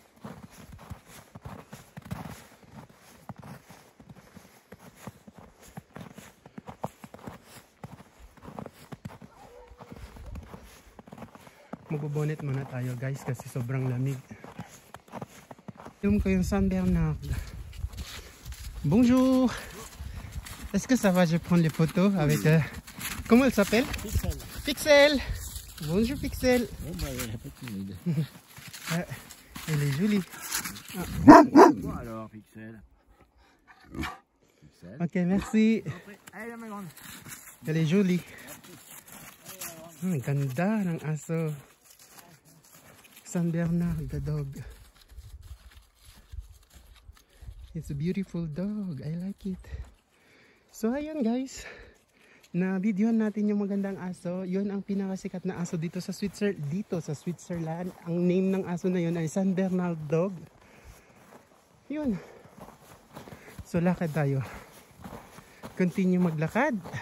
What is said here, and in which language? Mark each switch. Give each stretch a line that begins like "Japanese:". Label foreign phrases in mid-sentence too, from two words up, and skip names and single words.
Filipino: Magbubonet muna tayo guys kasi sobrang lamig. Film ko yung San Bernard.
French: Bonjour. Est-ce que ça va? Je vais prendre les photos avec comment elle s'appelle? Pixel. Pixel. Bonjour Pixel. Oh bah elle est pas timide. Elle est jolie. Bon alors Pixel. Pixel. Ok, merci. Allez ma grande. Elle est jolie.
Filipino: Ganda ng aso.
English: San Bernard, the dog. It's a beautiful dog. I like it.
Filipino: So, ayan guys. Na-videohan natin yung magandang aso. Yun ang pinakasikat na aso dito sa Switzerland. Ang name ng aso na yun ay San Bernard dog. Yun. So, lakad tayo. Continue maglakad.